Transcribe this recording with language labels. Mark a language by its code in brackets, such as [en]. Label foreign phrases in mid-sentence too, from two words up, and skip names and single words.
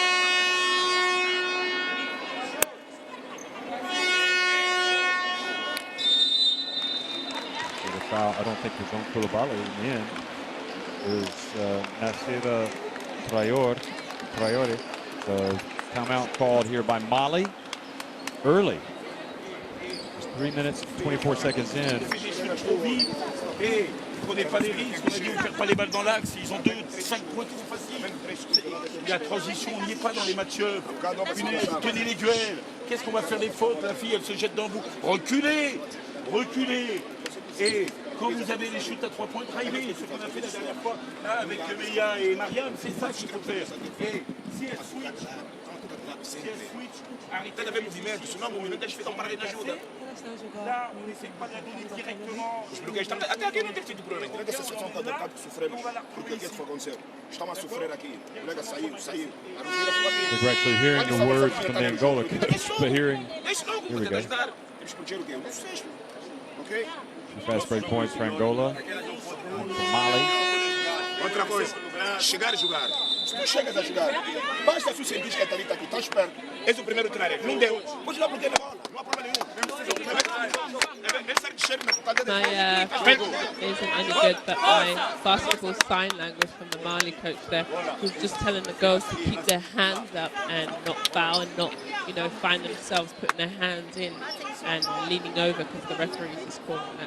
[en] So the foul, I don't think it's on Koulibaly in the end. Is Nasira Traore. So timeout called here by Mali early. Just 3 minutes, 24 seconds in. [fr] Et prenez pas des risques, on a dit ne faire pas les balles dans l'axe, ils ont 5 points trop faciles. La transition, on n'y est pas dans les match-up. Tenez les duels. Qu'est-ce qu'on va faire les fautes? La fille, elle se jette dans vous. Reculez, reculez. Et quand vous avez les shoots à 3 points, drivez, ce qu'on a fait la dernière fois là, avec Meia et Mariam, c'est ça qu'il faut faire. Et si elle switch, arrêtez de [pt] movimento, senão o movimento eles ficam parando na ajuda. [fr] Là, on n'essaie pas de la donner directement. [pt] Até aqui não tem tido problema. Entendeu? Essa situação está do que sofremos. Porque o que é que foi acontecer? Estamos a sofrer aqui. O colega saiu. A Rosira foi aqui. [en] We're actually hearing the words from the Angola coach, but hearing. Here we go. [pt] Temos que proteger o quê? O nosso sexto. Ok? [en] Fast break points for Angola. For Mali. [pt] Outra coisa, chegar e jogar. Se tu chegas a jogar, basta tu sentir que a Thalita aqui, estás perto, és o primeiro treinador. Não deu, pode lá porque na bola, não há problema nenhum. [en] My French isn't any good, but my basketball sign language from the Mali coach there was just telling the girls to keep their hands up and not foul and not, find themselves putting their hands in and leaning over because the referees is calling that.